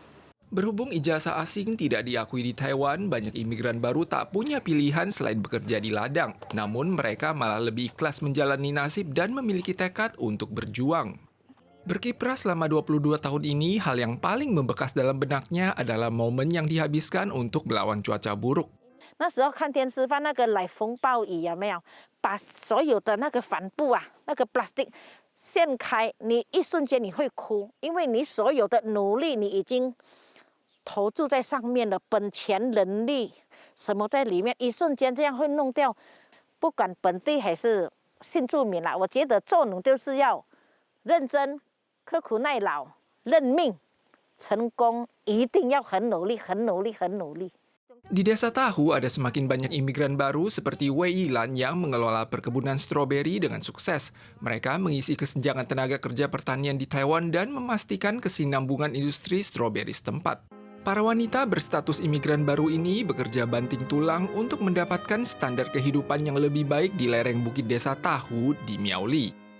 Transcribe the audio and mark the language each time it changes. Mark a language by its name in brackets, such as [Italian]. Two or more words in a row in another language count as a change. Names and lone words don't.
[Indonesian] Berhubung ijazah asing tidak diakui di Taiwan, banyak imigran baru tak punya pilihan selain bekerja di ladang. Namun mereka malah lebih ikhlas menjalani nasib dan memiliki tekad untuk berjuang. Berkiprah selama 22 tahun ini, hal yang paling membekas dalam benaknya adalah momen yang dihabiskan untuk melawan cuaca buruk. [Chinese] 那时候看电视放那个来风暴雨有没有？把所有的那个帆布啊，那个 plastic 掀开，你一瞬间你会哭，因为你所有的努力你已经 投注在上面的本钱、人力什么在里面，一瞬间这样会弄掉。不管本地还是新住民啦，我觉得做农就是要认真、刻苦耐劳、认命，成功一定要很努力、很努力、很努力。 [Indonesian] Di Desa Tahu ada semakin banyak imigran baru seperti Wei Lan yang mengelola perkebunan stroberi dengan sukses. Mereka mengisi kesenjangan tenaga kerja pertanian di Taiwan dan memastikan kesinambungan industri stroberi setempat. Para wanita berstatus imigran baru ini bekerja banting tulang untuk mendapatkan standar kehidupan yang lebih baik di lereng Bukit Desa Tahu di Miaoli.